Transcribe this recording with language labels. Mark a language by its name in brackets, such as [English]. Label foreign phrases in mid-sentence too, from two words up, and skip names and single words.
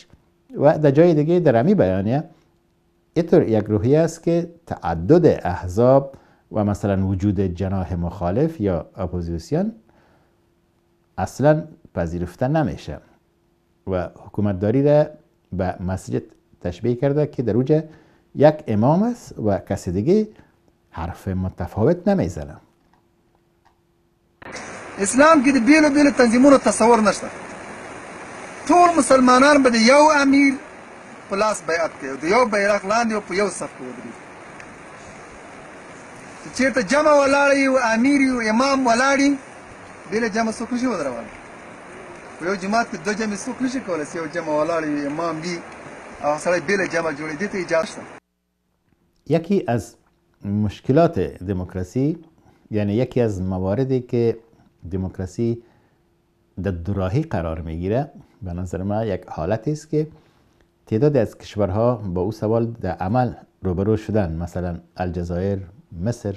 [Persian] و در جای دیگه در امی بیانیه اینطور یک روحیه است که تعدد احزاب و مثلا وجود جناح مخالف یا اپوزیسیون اصلا پذیرفته نمیشه و حکومتداری را به مسجد تشبیه کرده که در اوج یک امام است و کسی دیگه حرف متفاوت نمیزنه. [Pashto] اسلام کې د بیلو بیلو تنظیمونو تصور نشته. ټول مسلمانان به د یو امیر په لاس بیعت کوي، د یو بیرغ لاندې او په یو صف کې ودرېږي. چې چېرته جمع ولاړ وي او امیر وي او امام ولاړ وي، بېله جمع څوک نشي ودرولی. په یو جماعت کې دوه جمعې څوک نشي کولی چې یو جمع ولاړ وي، امام وي او سړی بېله جمع جوړوي. دې ته اجازه شته. [Persian] یکی از مشکلات دموکراسی، یعنی یکی از مواردی که دموکراسی در دوراهی قرار میگیره، به نظر من یک حالتی است که تعدادی از کشورها با او سوال در عمل روبرو شدن، مثلا الجزایر، مصر.